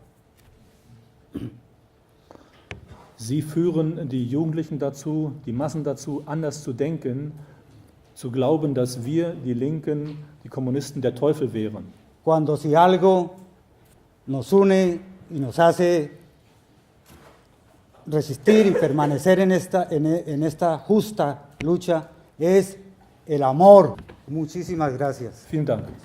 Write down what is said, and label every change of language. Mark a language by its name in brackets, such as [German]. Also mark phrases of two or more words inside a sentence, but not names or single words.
[German] Sie führen die Jugendlichen dazu, die Massen dazu, anders zu denken, zu glauben, dass wir, die Linken, die Kommunisten, der Teufel wären. [Spanish] Cuando si algo nos une y nos hace resistir y permanecer en esta justa lucha es el amor. Muchísimas gracias. [German] Vielen Dank.